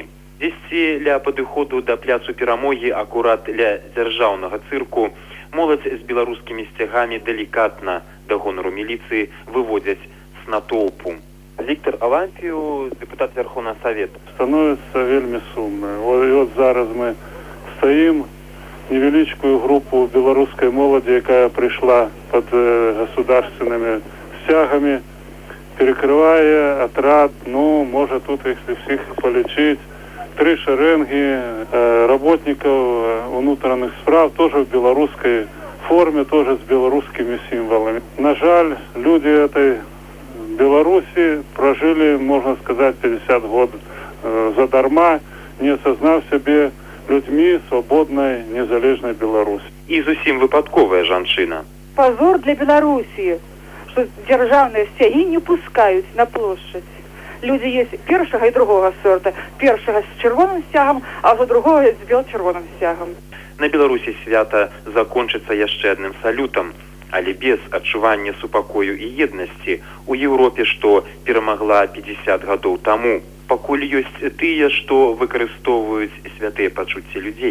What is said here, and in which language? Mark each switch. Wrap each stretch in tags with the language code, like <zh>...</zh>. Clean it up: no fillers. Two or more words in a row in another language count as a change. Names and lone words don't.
<be>Дзесьці ля падыходу да пляцу Перамогі, акурат ля дзяржаўнага цырку, моладзь з беларускімі сцягамі далікатна да гонару міліцыі выводзяць з натоўпу. Віктор Алампію, дэпутат Верховнага Савета. Становіцца вельмі сумна.</be> <ru>От зараз мы стаім невеличкую группу белорусской молоди, якая пришла под государственными стягами, перекрывая отряд, может тут, если всех полечить, 3 шеренги работников внутренних справ, тоже в белорусской форме, тоже с белорусскими символами. На жаль, люди этой Беларуси прожили, можно сказать, 50 год задарма, не осознав себе людьми свободной, незалежной Беларуси.</ru> <be>І зусім выпадковая жанчына.</be> <ru>Позор для Беларуси, что державные стяги не пускают на площадь. Люди есть першага и другого сорта. Першага с червоным стягом, а за другого с бел-червоным стягом.</ru> <be>На Беларусі свята закончыцца яшчэ адным салютам, але без адчування супакою і еднасці у Еўропе, што перамагла 50 гадоў таму. Пакуль ёсць тыя, што выкарыстоўваюць святыя пачуцці людзей.</be>